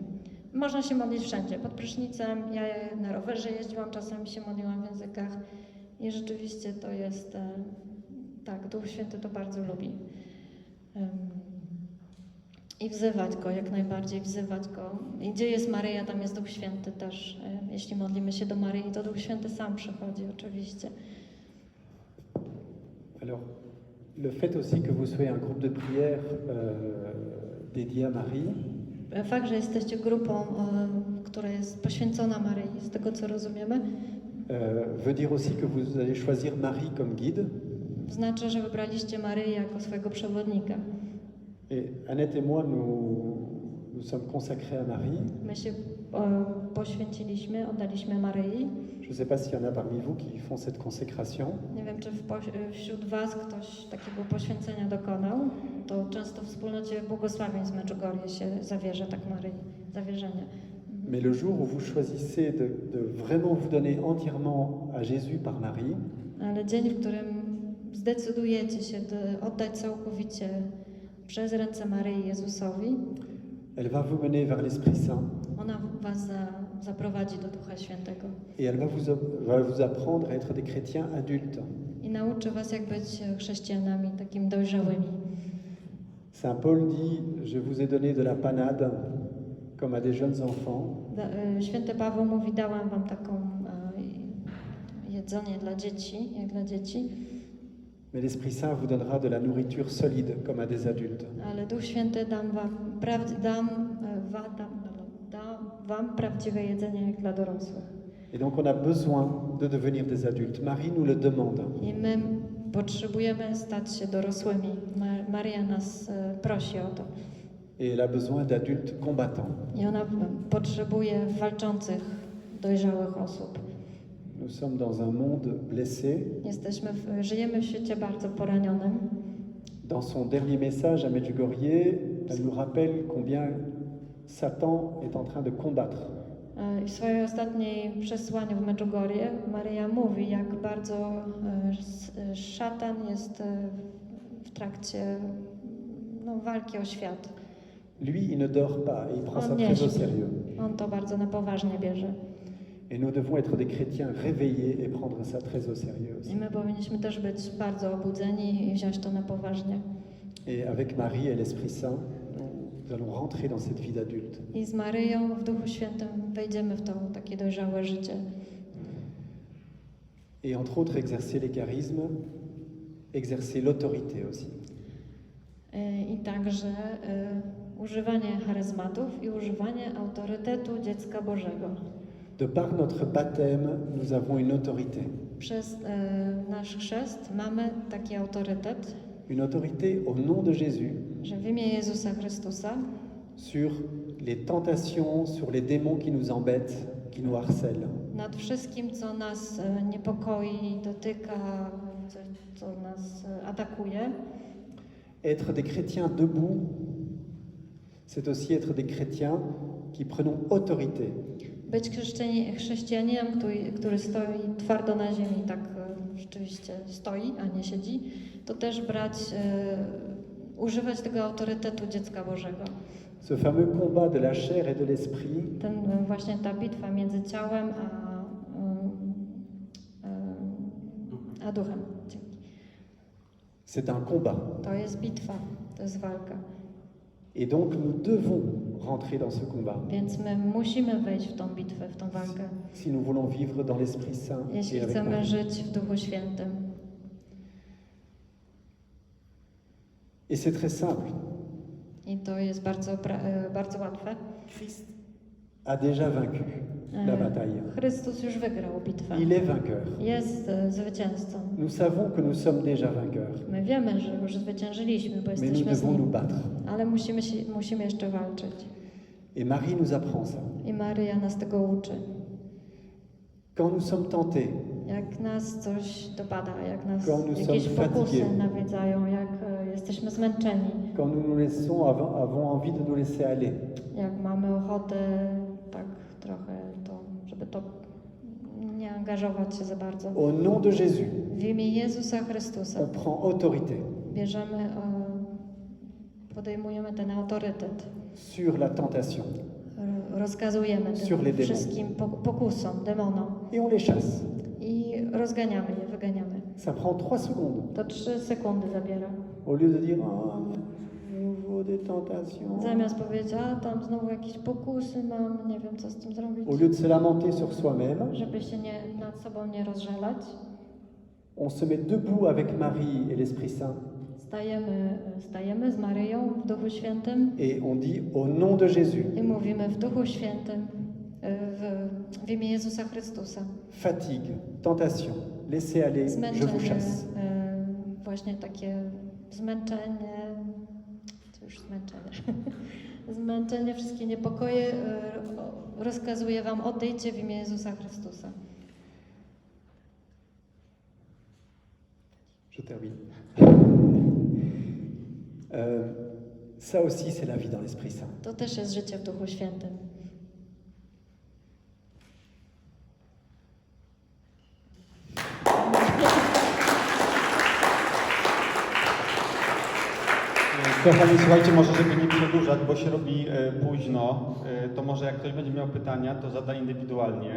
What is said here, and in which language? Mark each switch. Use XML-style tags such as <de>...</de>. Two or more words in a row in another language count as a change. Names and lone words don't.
<pl>Można się modlić wszędzie, pod prysznicem, ja na rowerze jeździłam, czasami się modliłam w językach i rzeczywiście to jest, tak, Duch Święty to bardzo lubi. I wzywać Go, jak najbardziej wzywać Go. I gdzie jest Maryja, tam jest Duch Święty też. Jeśli modlimy się do Maryi, to Duch Święty sam przychodzi oczywiście.</pl> <fr>Alors, le fait aussi que vous soyez un groupe de prière dédié à Marie,</fr> <pl>Fakt, że jesteście grupą, która jest poświęcona Maryi, z tego co rozumiemy,</pl> <fr>veut dire aussi que vous allez choisir Marie comme guide.</fr> <pl>znaczy, że wybraliście Maryję jako swojego przewodnika.</pl> <fr>Et Annette et moi, nous sommes consacrés à Marie.</fr> <pl>My się poświęciliśmy, oddaliśmy Maryi.</pl> <fr>Je ne sais pas s'il y en a parmi vous qui font cette consécration.</fr> <pl>Nie wiem, czy wśród Was ktoś takiego poświęcenia dokonał. To często w wspólnocie błogosławieństw Medjugorje się zawierza tak Maryi, zawierzenie.</pl> <fr>Mais le jour où vous choisissez de vraiment vous donner entièrement à Jésus par Marie,</fr> <pl>Ale dzień, w którym zdecydujecie się oddać całkowicie przez ręce Maryi Jezusowi,</pl> <fr>elle va vous mener vers l'Esprit Saint</fr> <pl>ona Was zaprowadzi do Ducha Świętego</pl> <fr>et elle va vous apprendre à être des chrétiens adultes.</fr> <pl>i nauczy Was, jak być chrześcijanami takimi dojrzałymi.</pl> <fr>Saint Paul dit, je vous ai donné de la panade comme à des jeunes enfants.</fr> <pl>Święty Paweł mówi, dałam Wam taką jedzenie dla dzieci, jak dla dzieci,</pl> <fr>Mais l'Esprit Saint vous donnera de la nourriture solide comme à des adultes.</fr> <pl>ale Duch Święty da wam prawdziwe jedzenie jak dla dorosłych.</pl> <fr>Et donc on a besoin de devenir des adultes. Marie nous le demande.</fr> <pl>I my potrzebujemy stać się dorosłymi. Maria nas prosi o to.</pl> <fr>Et elle a besoin d'adultes combattants.</fr> <pl>I ona potrzebuje walczących, dojrzałych osób.</pl> <fr>Nous sommes dans un monde blessé.</fr> <pl>Żyjemy w świecie bardzo poranionym.</pl> <fr>Dans son dernier message à Medjugorje, elle nous rappelle combien Satan est en train de combattre.</fr> <pl>W swojej ostatniej przesłaniu w Medjugorje Maria mówi, jak bardzo szatan jest w trakcie walki o świat.</pl> <fr>Lui, il ne dort pas et il prend ça</fr> <pl>On nie</pl> <fr>très au</fr> <pl>śpi.</pl> <fr>sérieux.</fr> <pl>On to bardzo na poważnie bierze.</pl> <fr>Et nous devons être des chrétiens réveillés et prendre ça très au sérieux</fr> <pl>I</pl> <fr>aussi.</fr> <pl>my powinniśmy też być bardzo obudzeni i wziąć to na poważnie.</pl> <fr>Et avec Marie et l'Esprit Saint, nous allons rentrer dans cette vie d'adulte.</fr> <pl>I z Maryją w Duchu Świętym wejdziemy w to takie dojrzałe życie.</pl> <fr>Et entre autres, exercer les charismes, exercer l'autorité aussi.</fr> <pl>I także używanie charyzmatów i używanie autorytetu dziecka Bożego.</pl> <fr>De par notre baptême, nous avons une autorité.</fr> <pl>Przez nasz chrzest mamy taki autorytet,</pl> <fr>Une autorité au nom de Jésus</fr> <pl>że w imię Jezusa Chrystusa</pl> <fr>sur les tentations, sur les démons qui nous embêtent, qui nous harcèlent.</fr> <pl>nad wszystkim, co nas niepokoi, dotyka, co nas atakuje.</pl> <fr>Être des chrétiens debout, c'est aussi être des chrétiens qui prenons autorité.</fr> <pl>Być chrześcijaninem, który stoi twardo na ziemi, tak rzeczywiście stoi, a nie siedzi, to też używać tego autorytetu dziecka Bożego.</pl> <fr>Ce fameux combat de la chair et de l'esprit,</fr> <pl>Właśnie ta bitwa między ciałem a duchem. Dzięki.</pl> <fr>c'est un combat.</fr> <pl>To jest bitwa, to jest walka.</pl> <fr>Et donc nous devons rentrer dans ce combat</fr> <pl>Więc my musimy wejść w tą bitwę, w tą walkę,</pl> <fr>si nous voulons vivre dans l'Esprit Saint</fr> <pl>jeśli</pl> <fr>et avec</fr> <pl>chcemy</pl> <fr>Marie.</fr> <pl>żyć w Duchu Świętym.</pl> <fr>Et c'est très simple.</fr> <pl>I to jest bardzo łatwe.</pl> <fr>Christ a déjà vaincu la bataille.</fr> <pl>Chrystus już wygrał bitwę.</pl> <fr>Il est vainqueur.</fr> <pl>Jest zwycięzcą.</pl> <fr>Nous savons que nous sommes déjà vainqueurs,</fr> <pl>My wiemy, że już zwyciężyliśmy, bo</pl> <fr>mais nous</fr> <pl>jesteśmy z</pl> <fr>devons nous</fr> <pl>Nim.</pl> <fr>battre.</fr> <pl>Ale musimy jeszcze walczyć.</pl> <fr>Et Marie nous apprend ça.</fr> <pl>I Maryja nas tego uczy.</pl> <fr>Quand nous sommes tentés,</fr> <pl>Jak nas coś dopada, jak nas</pl> <fr>Quand nous</fr> <pl>jakieś</pl> <fr>sommes</fr> <pl>pokusy</pl> <fr>fatigués.</fr> <pl>nawiedzają, jak jesteśmy zmęczeni,</pl> <fr>quand nous nous laissons, avons envie de nous laisser aller,</fr> <pl>jak mamy ochotę tak trochę, żeby to nie angażować się za bardzo.</pl> <fr>au nom de Jésus,</fr> <pl>W imię Jezusa Chrystusa</pl> <fr>on prend autorité</fr> <pl>podejmujemy ten autorytet.</pl> <fr>sur la tentation</fr> <pl>Rozkazujemy</pl> <fr>Sur les</fr> <pl>tym</pl> <fr>démons.</fr> <pl>wszystkim pokusom, demonom</pl> <fr>et on les chasse.</fr> <pl>i rozganiamy je, wyganiamy.</pl> <fr>Ça prend 3 secondes.</fr> <pl>To 3 sekundy zabiera.</pl> <fr>Au lieu de dire oh, nouveau des tentations,</fr> <pl>Zamiast powiedzieć, a tam znowu jakieś pokusy mam, nie wiem co z tym zrobić,</pl> <fr>au lieu de se lamenter sur soi-même,</fr> <pl>żeby się nad sobą nie rozżalać,</pl> <fr>on se met debout avec Marie et l'Esprit Saint</fr> <pl>stajemy z Maryją w Duchu Świętym</pl> <fr>et on dit au nom de Jésus,</fr> <pl>i mówimy w Duchu Świętym, w imię Jezusa Chrystusa.</pl> <fr>fatigue, tentation, laissez aller, je vous</fr> <pl>Zmęczenie,</pl> <fr>chasse.</fr> <pl>właśnie takie zmęczenie, to już zmęczenie, zmęczenie, wszystkie niepokoje, rozkazuję wam, odejdźcie w imię Jezusa Chrystusa.</pl> <fr>Je termine. Ça aussi, c'est la vie dans l'Esprit Saint.</fr> <pl>To też jest życie w Duchu Świętym. Kochani, słuchajcie, może żeby nie przedłużać, bo się robi późno, to może jak ktoś będzie miał pytania, to zada indywidualnie.</pl>